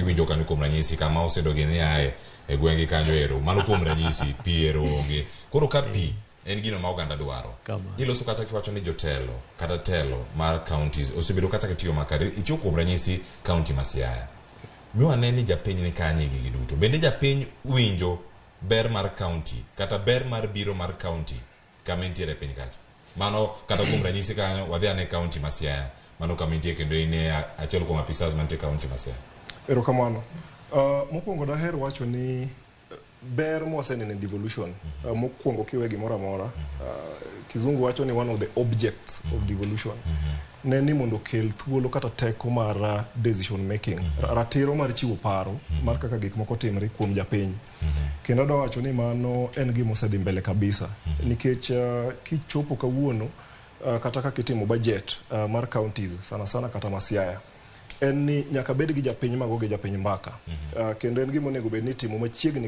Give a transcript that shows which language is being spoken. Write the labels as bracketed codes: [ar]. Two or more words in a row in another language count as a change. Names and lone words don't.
[luo] iwinjo kanyo kuom ranyisi kama osedogi ni ae e gwenge kanyo ero mano kuom ranyisi piero onge koro ka pi en gino ma oganda dwaro iloso kata kiwacho ni jotelo kata telo mar counties osebedo kata kitiyo makare ichiwo kuom ranyisi county ma Siaya miwa neni japiny ni kanye gigi duto bende japiny winjo ber mar county kata ber mar biro mar county kama intiere piny kacha mano kata kuom ranyisi kanyo wadhi ane county ma Siaya mano kama intie kendo ine achiel kuom apisas mantie county ma Siaya. Erokamano. Mokwongo daher wacho ni ber mwaseneno en devolution. Mokwongo kiwe gimoro amora kizungu wacho ni [en] one of the objects of devolution [luo] ne ni mondo kel thuolo kata teko mar [en] decision making [luo] ratiro mar chiwo paro mar kaka gik moko timre kuom japiny kendo da wacho ni mano en gima osedhi mbele kabisa nikech kichopo kawuono kata kaka itimo budget mar counties sana sana kata ma Siaya en ni nyaka bed gi japiny mago gi japiny mbaka kendo en gima onego bed ni timo machiegni gi